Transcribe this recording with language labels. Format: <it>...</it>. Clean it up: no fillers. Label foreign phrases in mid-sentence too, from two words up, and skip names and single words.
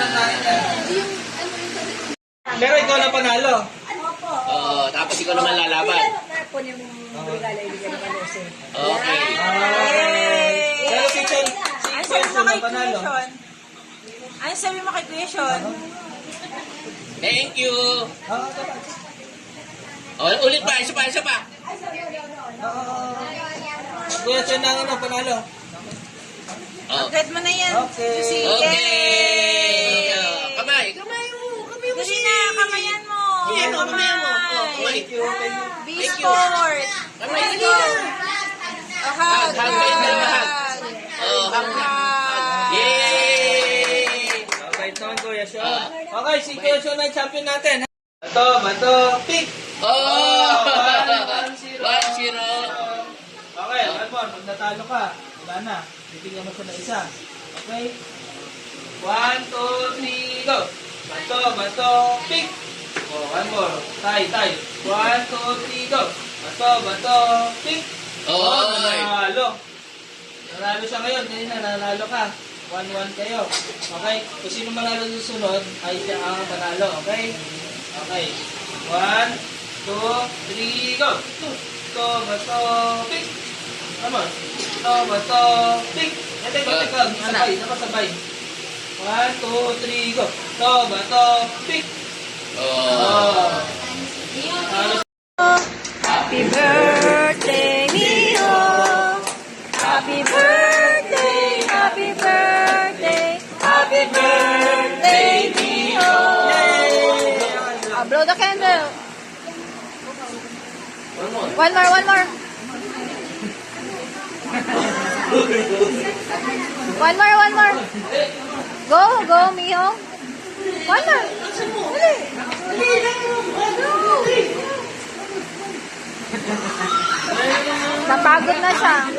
<tl>Pero ikaw na panalo. Oh, tapos ikaw naman lalaban. Okay. Pero si Chen, Ano si sabi Chen mo na kay panalo. Kuya Sean? Ano sabi mo kay Kuya Sean?</tl> <en>Thank you.</en> <tl>Oo, Oh, ulit pa, isa pa, isa pa. Kuya Chen na ano, panalo. Oh. Agad mo na yan. Okay. Sige. Okay. Oh, kamay, kamay mo. Kamay mo Dali na, kamayan mo. Yan, oh, kamay mo. Oh, kamay.</tl> <en>Thank you, thank you. Be sport.</en> <tl>Kamay,</tl> <en>Let's</en> <tl>dali</tl> <en>go.</en> <tl>na. Hug, Hug, kayo na, hug. Oh, hug na. Yay! Okay, naman Kuya Sean. Okay, si Kuya Sean na yung champion natin. Bato, bato, pick. Oh!</tl> <en>1-0. 1-0. Okay, one more.</en> <tl>Pag natalo ka, wala na. Bibigyan mo siya ng isa. Okay? 1, 2, 3, go! Bato, bato,</tl> <en>pick! Oh, one more. Tie, tie. 1, 2, 3, go!</en> <tl>Bato, bato, pick! Oh, nanalo. Nanalo siya ngayon. Kanina, nanalo ka. 1-1 kayo. Okay? Kung sino manalo susunod, ay siya ang panalo.</tl> <en>Okay? Okay. 1, 2, 3, go!</en> <tl>Bato, bato,</tl> <en>pick! Come on.</en> <tl>Bato, bato, pick! Teka. Sabay, nakasabay. 1, 2, 3, go! Bato, bato, pick! Oh.</tl> <en>Happy birthday, Mio! Happy birthday, happy birthday, happy birthday, Mio! Blow the candle. One more, one more. One more, one more. Go, go, Mio. One more.</en> <tl>Dali. Napagod na siya.</tl>